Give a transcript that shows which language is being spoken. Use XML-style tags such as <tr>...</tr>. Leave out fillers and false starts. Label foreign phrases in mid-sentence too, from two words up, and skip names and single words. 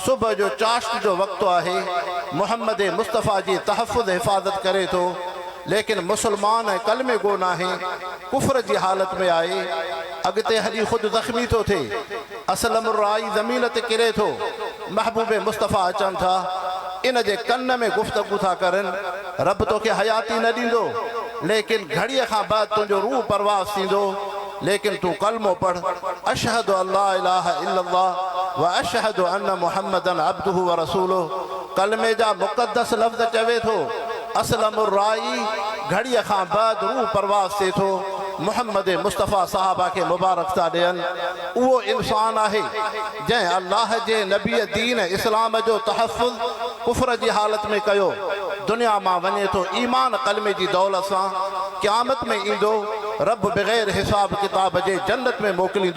<sd>सुबुह जो चाश्त जो वक़्तु आहे, मुहम्मद मुस्तफ़ा जी तहफ़ुज़ हिफ़ाज़त करे थो, लेकिन मुसलमान ऐं कलमे गो नाहे, कुफ्र जी हालत में आहे, अॻिते हली ख़ुदि ज़ख़्मी थो थिए। असलमुर्राई ज़मीन ते किरे थो, महबूब मुस्तफ़ा अचनि था, इन जे कन में गुफ़्तगू था करनि, रब तोखे हयाती न ॾींदो, लेकिन घड़ीअ खां बाद तुंहिंजो रूह परवास थींदो, लेकिन तूं कलमो पढ़</sd> <ar>أشهد أن لا إله إلا الله وأشهد أن محمدا عبده ورسوله.</ar> <sd>कलमे जा मुक़द्दस लफ़्ज़ चवे थो। असलमुर्राई घड़ीअ खां बाद रूह परवास थिए थो, मुहम्मद मुस्तफ़ा साहबा खे मुबारक था ॾियनि। उहो इंसान आहे जंहिं अल्लाह जे नबीअ दीन इस्लाम जो तहफ़ुज़ कुफ्र जी हालत में कयो, दुनिया मां वञे थो ईमान कलमे जी दौलत सां, क़यामत में ईंदो, रब बग़ैर हिसाब किताब जे जन्नत में मोकिलींदो।</sd>